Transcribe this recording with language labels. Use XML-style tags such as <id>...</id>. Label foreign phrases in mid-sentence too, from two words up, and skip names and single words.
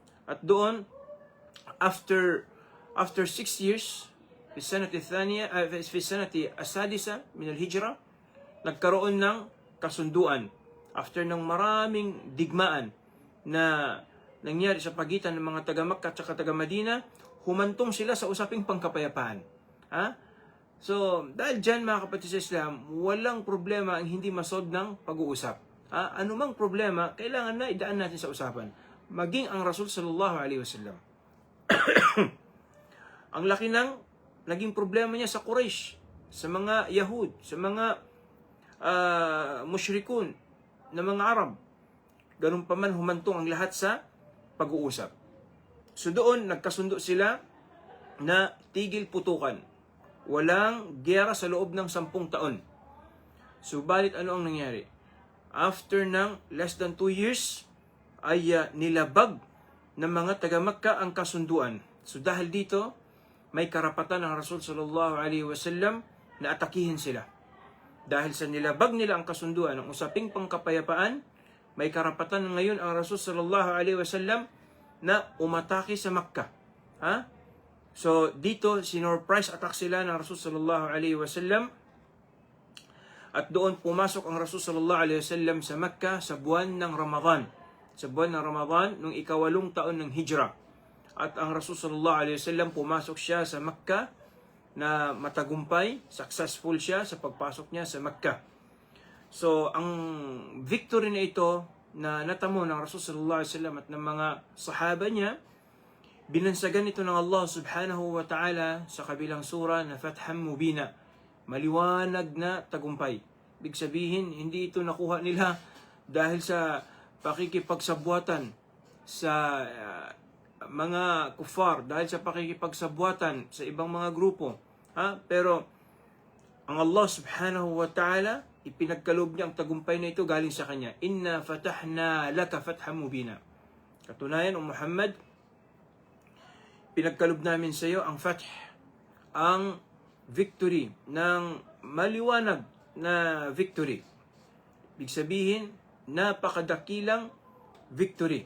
<tl>At doon,</tl> <en>after 6 years,</en> <ar>في السنة الثانية في السنة السادسة من الهجرة,</ar> <tl>nagkaroon ng kasunduan after ng maraming digmaan na nangyari sa pagitan ng mga taga Makkah at taga Madina. Humantong sila sa usaping pangkapayapaan. So, dahil dyan mga kapatid sa Islam, walang problema ang hindi masolve ng pag-uusap. Anumang problema, kailangan na idaan natin sa usapan. Maging ang Rasul</tl> <ar>صلى الله عليه وسلم.</ar> <tl>Ang laki ng naging problema niya sa Quraysh, sa mga Yahud, sa mga mushrikun na mga Arab. Ganun pa man humantong ang lahat sa pag-uusap. So doon, nagkasundo sila na tigil putukan. Walang giyera sa loob ng 10 taon. Subalit ano ang nangyari? After ng less than 2 years, ay nilabag ng mga taga-Makkah ang kasunduan. So dahil dito, may karapatan ng Rasul</tl> <ar>صلى الله عليه وسلم</ar> <tl>na atakihin sila. Dahil sa nilabag nila ang kasunduan ng usaping pangkapayapaan, may karapatan ngayon ang Rasul</tl> <ar>صلى الله عليه وسلم</ar> <tl>na umatake sa Makkah. So dito, sinurprise attack sila ng Rasul</tl> <ar>صلى الله عليه وسلم.</ar> <tl>At doon pumasok ang Rasul</tl> <ar>صلى الله عليه وسلم</ar> <tl>sa Makkah sa buwan ng Ramadan. Sa buwan ng Ramadan, nung 8 taon ng Hijra. At ang Rasul</tl> <ar>صلى الله عليه وسلم</ar> <tl>pumasok siya sa Makkah na matagumpay, successful siya sa pagpasok niya sa Makkah. So, ang victory na ito na natamo ng Rasul</tl> <ar>صلى الله عليه وسلم</ar> <tl>at ng mga sahaba niya, binansagan ito ng Allah</tl> <ar>سبحانه وتعالى</ar> <tl>sa kabilang sura na</tl> <ar>فتحا مبينا.</ar> <tl>Maliwanag na tagumpay. Ibig sabihin, hindi ito nakuha nila dahil sa pakikipagsabuatan sa mga kufar, dahil sa pakikipagsabuatan sa ibang mga grupo. Pero ang Allah</tl> <ar>سبحانه وتعالى,</ar> <tl>ipinagkaloob niya ang tagumpay na ito galing sa kanya.</tl> <ar>إنا فتحنا لك فتحا مبينا.</ar> <tl>Katunayan, O Muhammad, pinagkaloob namin sa iyo ang fath, ang victory, ng maliwanag na victory. Ibig sabihin, napakadakilang victory.</tl>